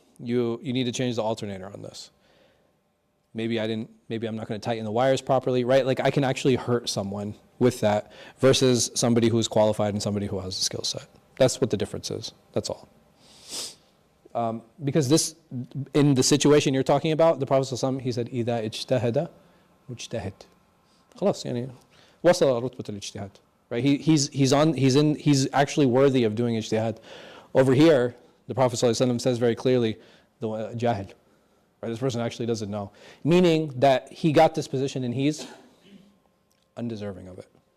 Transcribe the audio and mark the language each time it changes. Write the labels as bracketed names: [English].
[English] You need to change the alternator on this. Maybe I'm not going to tighten the wires properly, right? Like I can actually hurt someone with that versus somebody who's qualified and somebody who has a skill set. That's what the difference is. That's all. Because this, in the situation you're talking about, the Prophet ﷺ, he said, [Arabic] إِذَا اجْتَهَدَ مُجْتَهِدْ. خلاص يعني وصل رتبة الاجتهاد. [English] Right? He's actually worthy of doing ijtihad. Over here, the Prophet ﷺ says very clearly, the jahil. Right? This person actually doesn't know. Meaning that he got this position and he's undeserving of it.